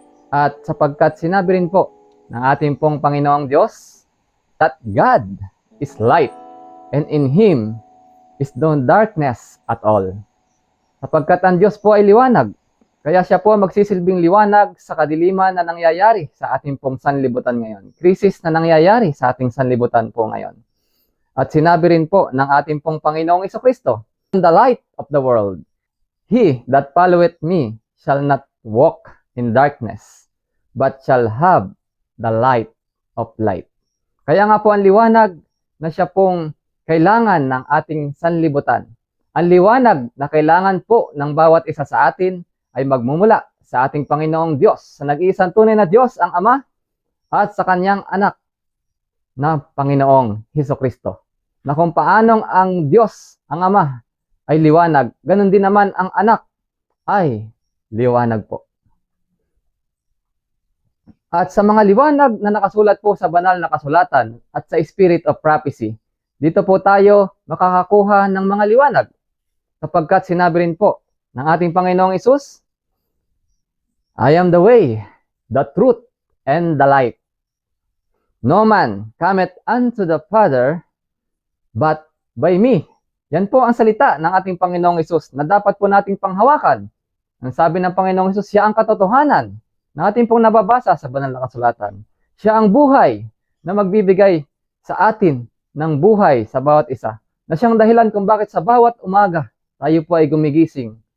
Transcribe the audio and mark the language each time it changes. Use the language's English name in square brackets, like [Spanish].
[Filipino] At sapagkat sinabi rin po ng ating pong Panginoong Diyos, [English] that God is light, and in Him is no darkness at all. [Filipino] Sapagkat ang Diyos po ay liwanag, kaya siya po magsisilbing liwanag sa kadiliman na nangyayari sa ating pong sanlibutan ngayon. Krisis na nangyayari sa ating sanlibutan po ngayon. At sinabi rin po ng ating pong Panginoong Jesucristo, [English] the light of the world, He that followeth me shall not walk in darkness, but shall have the light of light. [Filipino] Kaya nga po ang liwanag na siya pong kailangan ng ating sanlibutan. Ang liwanag na kailangan po ng bawat isa sa atin ay magmumula sa ating Panginoong Diyos, sa nag-iisang tunay na Diyos, ang Ama, at sa Kanyang anak na Panginoong Jesucristo. Na kung paanong ang Diyos, ang Ama, ay liwanag, ganun din naman ang anak ay liwanag po. At sa mga liwanag na nakasulat po sa banal na kasulatan at sa spirit of prophecy, dito po tayo makakakuha ng mga liwanag. Sapagkat sinabi rin po ng ating Panginoong Hesus, [English] I am the way, the truth, and the light. No man cometh unto the Father but by me. [Filipino] Yan po ang salita ng ating Panginoong Hesus na dapat po nating panghawakan. Ang sabi ng Panginoong Hesus, siya ang katotohanan na ating pong nababasa sa banal na kasulatan. Siya ang buhay na magbibigay sa atin ng buhay sa bawat isa. Na siyang dahilan kung bakit sa bawat umaga tayo po ay gumigising.